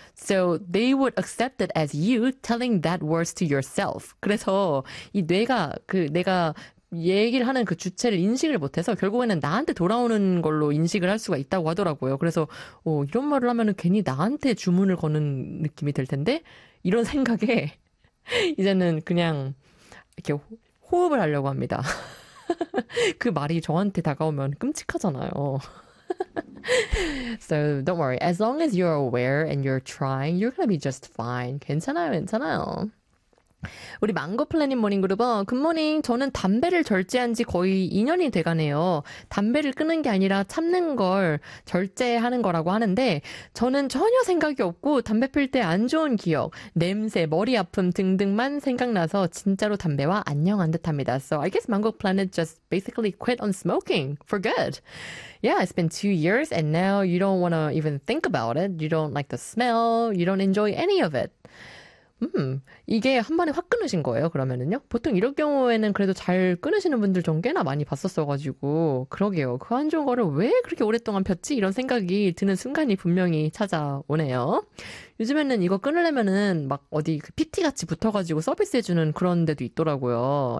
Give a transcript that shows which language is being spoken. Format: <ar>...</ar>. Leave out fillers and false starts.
<en>So they would accept it as you telling that words to yourself.</en> <ko>그래서 이 뇌가 그 내가 얘기를 하는 그 주체를 인식을 못해서 결국에는 나한테 돌아오는 걸로 인식을 할 수가 있다고 하더라고요. 그래서 오, 이런 말을 하면은 괜히 나한테 주문을 거는 느낌이 들 텐데 이런 생각에 이제는 그냥 이렇게 호흡을 하려고 합니다. 그 말이 저한테 다가오면 끔찍하잖아요.</ko> <en>So don't worry. As long as you're aware and you're trying, you're gonna be just fine.</en> <ko>괜찮아요, 괜찮아요. 우리 망고 플래닛 모닝 그룹은 굿모닝. 저는 담배를 절제한 지 거의 2년이 돼가네요. 담배를 끊는 게 아니라 참는 걸 절제하는 거라고 하는데 저는 전혀 생각이 없고 담배 필 때 안 좋은 기억, 냄새, 머리 아픔 등등만 생각나서 진짜로 담배와 안녕한 듯합니다.</ko> <en>So I guess 망고 플래닛 just basically quit on smoking for good. Yeah, it's been 2 years and now you don't want to even think about it. You don't like the smell. You don't enjoy any of it.</en> <ko>이게 한 번에 확 끊으신 거예요, 그러면은요? 보통 이런 경우에는 그래도 잘 끊으시는 분들 전 꽤나 많이 봤었어가지고, 그러게요. 그 안 좋은 거를 왜 그렇게 오랫동안 폈지? 이런 생각이 드는 순간이 분명히 찾아오네요. 요즘에는 이거 끊으려면은 막 어디 PT같이 붙어가지고 서비스해주는 그런 데도 있더라고요.</ko>